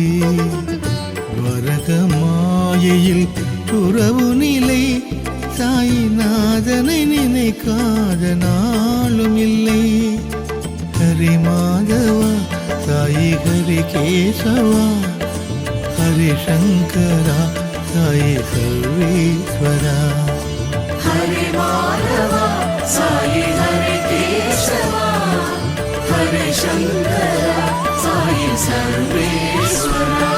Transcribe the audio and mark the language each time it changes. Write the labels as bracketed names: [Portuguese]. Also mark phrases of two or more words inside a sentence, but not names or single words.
[Tamil] வரக மாயையில் துறவு நிலை, சாயிநாதனை நினைக்காத நாளும் இல்லை. [Sanskrit] हरि माधवा साई हरि केशवा, हरि शंकरा साई सर्वेश्वरा. हरे माधवा साई हरे केशवा, हरे शंकरा साई सर्वेश्वरा.